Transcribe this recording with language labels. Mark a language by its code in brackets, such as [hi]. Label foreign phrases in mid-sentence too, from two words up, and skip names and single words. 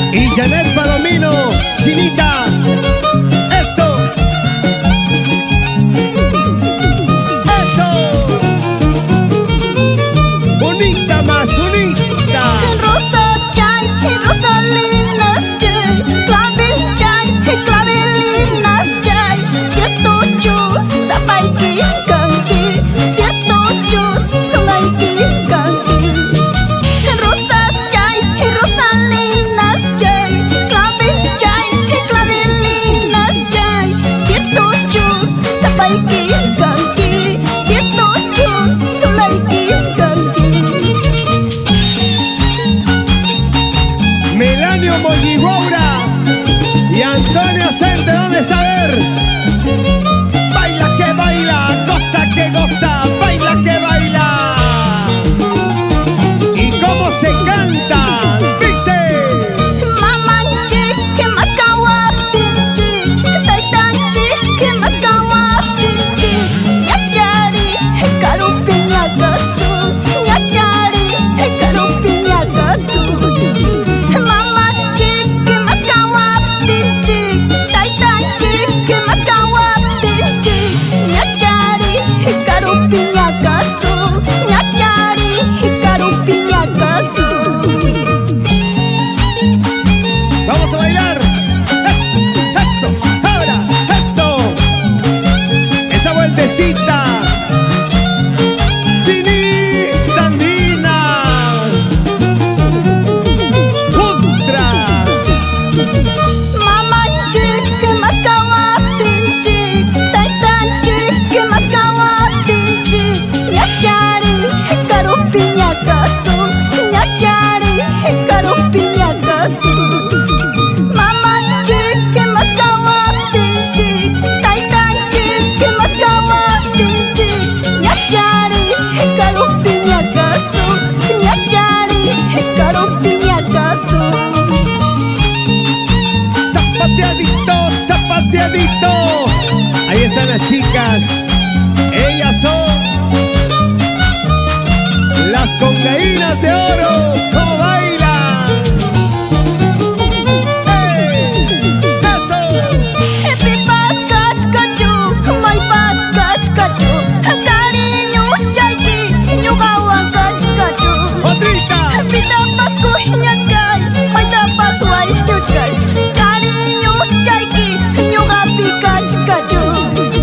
[es] Y Janet Palomino, Chinita. Eso. Eso. Unita más, unita. [qu] Rosas chay, rosalinas chay, clavelinas chay. Cierto chus, sapay kanki, cierto chus, sungay kanki. Rosas chay, rosalinas chay, clavelinas chay. Cierto chus, sapay kanki, cierto chus, sungay kanki. [es] Melanio Molligoura y Antonio Cente, ¿dónde está? A ver. Baila que baila, goza que goza, baila que baila. ¿Y cómo se canta? Dice. [qu] Mamanchi, [es] que más [qu] kawatinchi, taitanchi, [es] que más [qu] kawatinchi. Ñachari, karupiña gasu, ñachari, karupiña gasu. Mamanchi, [es] que más [qu] kawatinchi, taitanchi, [es] que más [qu] kawatinchi. Ñachari, karupiña gasu, ñachari, karupiña gasu. [es] Vamos a bailar. Eso, ahora, eso. Esa vueltecita. Chinita andina. Ultra. [qu] Mamanchi, [es] que más [qu] kawatinchi, taitanchi, [es] que más [qu] kawatinchi. Ñachari, karupiña gasu, ñachari, karupiña gasu. Mamanchi, [es] que más [qu] kawatinchi, taitanchi, [es] que más [qu] kawatinchi. Ñachari, karupiña gasu, ñachari, karupiña gasu. [es] Zapateadito, zapateadito. Ahí están las chicas. Ellas son las congaínas de oro. ¿Cómo bailan? ¡Ey! ¡Eso! [qu] Pipas kachkachu, maypas kachkachu, cariño chayki, ñuqawan kachkachu. [es] ¡Otrita! [qu] Pitapas kuñachkay, maytapas wayñuchkay, cariño chayki, ñuqapi kachkachu.